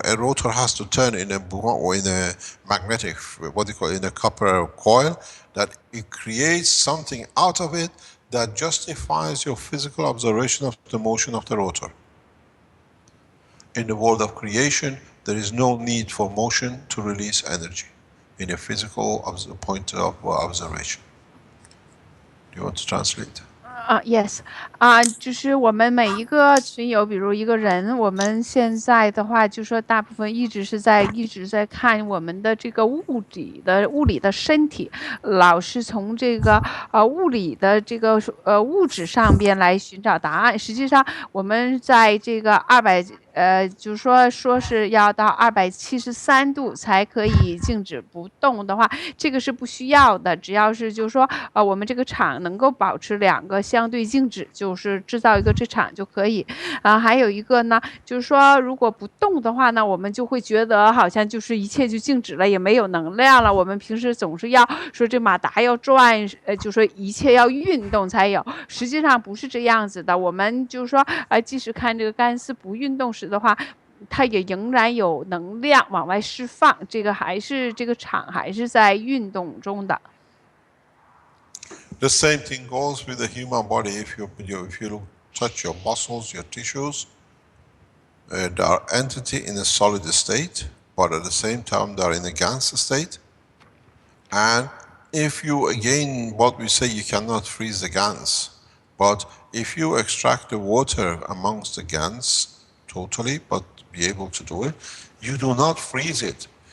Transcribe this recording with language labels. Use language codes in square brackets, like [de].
[en] A rotor has to turn in a or in a magnetic, what do you call it, in a copper coil, that it creates something out of it that justifies your physical observation of the motion of the rotor. In the world of creation, there is no need for motion to release energy in a physical point of observation. Do you want to translate? [zh] Yes，就是我们每一个群友，比如一个人，我们现在的话，就说大部分一直在看我们的这个物理的身体，老是从这个物理的这个物质上边来寻找答案。实际上，我们在这个就是说是要到273度才可以静止不动的话，这个是不需要的。只要是就是说，我们这个场能够保持2个相对静止，就是制造一个这场就可以。还有一个呢，就是说如果不动的话呢，我们就会觉得好像就是一切就静止了，也没有能量了。我们平时总是要说这马达要转，就说一切要运动才有，实际上不是这样子的。我们就是说，即使看这个钢丝不运动时的话，它也仍然有能量往外释放，这个场还是在运动中的。 [en] The same thing goes with the human body. If you touch your muscles, your tissues, they are entity in a solid state, but at the same time they are in a gas state. And if you, again, what we say, you cannot freeze the GANs, but if you extract the water amongst the GANs totally, but be able to do it, you do not freeze it.